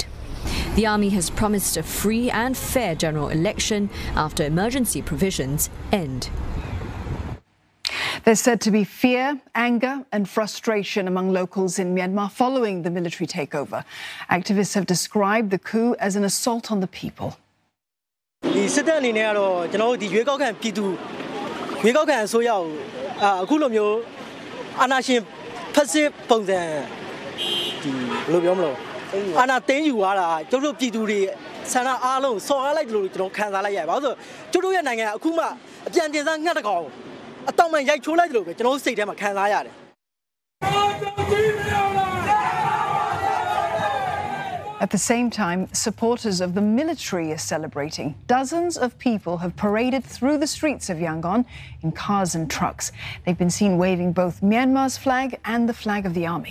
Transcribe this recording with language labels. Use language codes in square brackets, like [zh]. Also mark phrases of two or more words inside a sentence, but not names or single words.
[en] The army has promised a free and fair general election after emergency provisions end. There's said to be fear, anger and frustration among locals in Myanmar following the military takeover. Activists have described the coup as an assault on the people. [my] ဒီစစ်တပ်အနေနဲ့ကတော့ကျွန်တော်တို့ဒီရွေးကောက်ခံပြည်သူရွေးကောက်ခံအစိုးရကိုအခုလိုမျိုးအာဏာရှင်ဖက်စစ်ပုံစံဒီဘယ်လိုပြောမလို့အာဏာသိမ်းယူသွားတာကျတို့ပြည်သူတွေဆန္ဒအားလုံးစော်ကားလိုက်လို့ကျွန်တော်ခံစားလိုက်ရတယ်ဘာလို့ဆိုကျတို့ရဲ့နိုင်ငံကအခုမှအပြန်တင်စားငှက်တကောင်အတောင်မှန်ရိုက်ချိုးလိုက်လို့ပဲကျွန်တော်တို့စိတ်ထဲမှာခံစားရတယ် [en] At the same time, supporters of the military are celebrating. Dozens of people have paraded through the streets of Yangon in cars and trucks. They've been seen waving both Myanmar's flag and the flag of the army.